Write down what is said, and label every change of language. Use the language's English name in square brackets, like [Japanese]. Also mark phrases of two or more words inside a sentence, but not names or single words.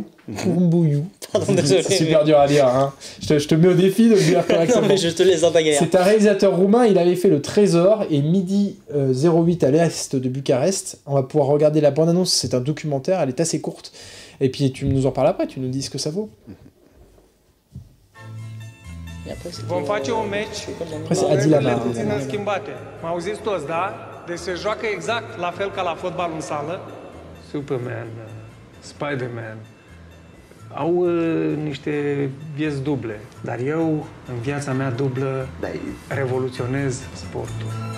[French] Pardon, désolé. C'est super dur à dire. Hein. Je te mets au défi de le dire correctement. Non, mais je te laisse dans ta galère. C'est un réalisateur roumain. Il avait fait Le Trésor et Midi 08 à l'est de Bucarest. On va pouvoir regarder la bande-annonce. C'est un documentaire. Elle est assez courte. Et puis tu nous en parles après. Tu nous dis ce que ça vaut. [Romanian] Vom face un meci. [French] Après, c'est Adi Lamar. [Romanian] Puțin schimbate. M-auziți toți, da? Deci se joacă exact la fel ca la fotbal în sală. Superman, Spider-Man au niște vieți duble, dar eu, în viața mea dublă, revoluționez sportul.